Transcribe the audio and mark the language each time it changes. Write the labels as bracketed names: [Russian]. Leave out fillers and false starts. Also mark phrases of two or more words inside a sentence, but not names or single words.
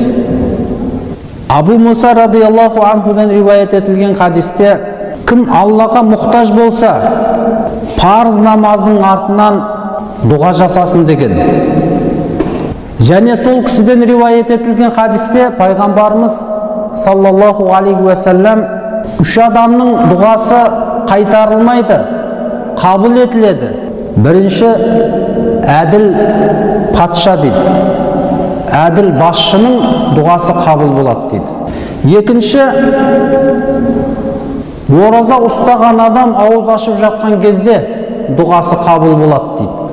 [Kazakh] Абу Муса [Arabic] رضي الله عنه [Kazakh] риуаят етілген хадисте: кім Аллаға мұқтаж болса, парыз намаздың артынан дұға жасасын деген. Және сол кісіден риуаят етілген хадисте пайғамбарымыз [Arabic] صلى الله عليه وسلم: [Kazakh] 3 адамның дұғасы қайтарылмайды, қабыл етіледі. Бірінші әділ патша дейді. Әділ басшының дұғасы қабыл болады дейді. Екінші, ораза ұстаған адам ауыз ашып жатқан кезде дұғасы қабыл болады дейді.